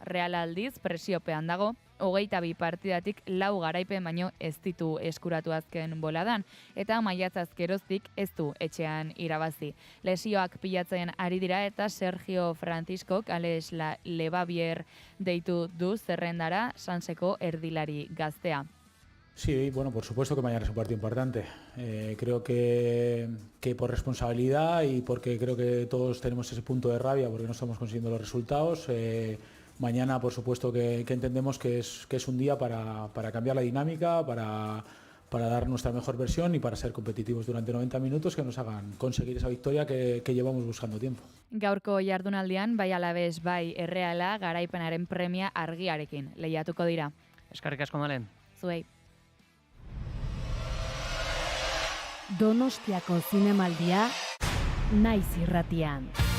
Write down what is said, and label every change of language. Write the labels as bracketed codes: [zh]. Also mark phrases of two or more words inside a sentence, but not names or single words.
[eu] Real aldiz presiopean dago. 22 partidatik 4 garaipen baino ez ditu eskuratu azken boladan, eta maiatzaz geroztik ez du etxean irabazi. Lesioak pilatzen ari dira eta Sergio Franciscok Alex Lebabier deitu du zerrendara Sanseko erdilari gaztea. [es] Sí, bueno, por supuesto que mañana es un partido importante. Creo que por responsabilidad y porque creo que todos tenemos ese punto de rabia porque no estamos consiguiendo los resultados. Mañana, por supuesto, que entendemos que es un día para cambiar la dinámica, para dar nuestra mejor versión y para ser competitivos durante 90 minutos que nos hagan conseguir esa victoria que llevamos buscando tiempo. [eu] Gaurko jardunaldian, bai Alaves, bai Erreala, garaipenaren premia argiarekin lehiatuko dira. Eskerrik asko, Malen. Zuei. Donostiako zinemaldia Naiz Irratian.